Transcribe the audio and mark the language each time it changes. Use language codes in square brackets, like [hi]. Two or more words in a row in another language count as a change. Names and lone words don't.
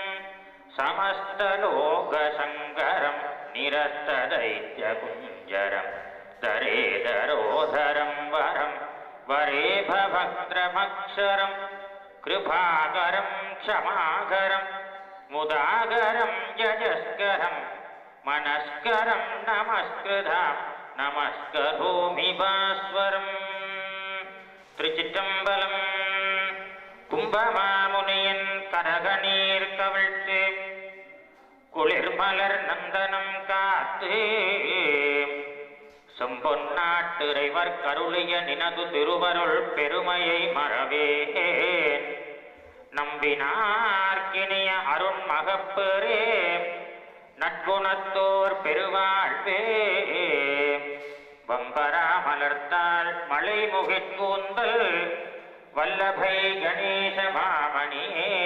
[sa] समस्तलोकशङ्करं निरस्तदैत्यकुञ्जरं दरेदरोधरं वरं वरेभभद्रमक्षरं कृपाकरं क्षमाकरं मुदाकरं यजस्करं मनस्करं नमस्कृतां नमस्करोमि भास्वरम् திருச்சிற்றம்பலம். [ta] கும்பமாமுனியின் கரகநீர் கவிழ்த்து குளிர்மலர் நந்தனம் காத்து செம்பொன்னாட்டிறைவர் கருளிய நினது திருவருள் பெருமையை மறவேன் நம்பினார்க்கினிய அருண்மகப்பெரே நற்குணத்தோர் பெருவாழ்வே வம்பரா மலர்த்தாள் மலை முகிற்கூந்தல் வல்லபை கணேச மாமணியே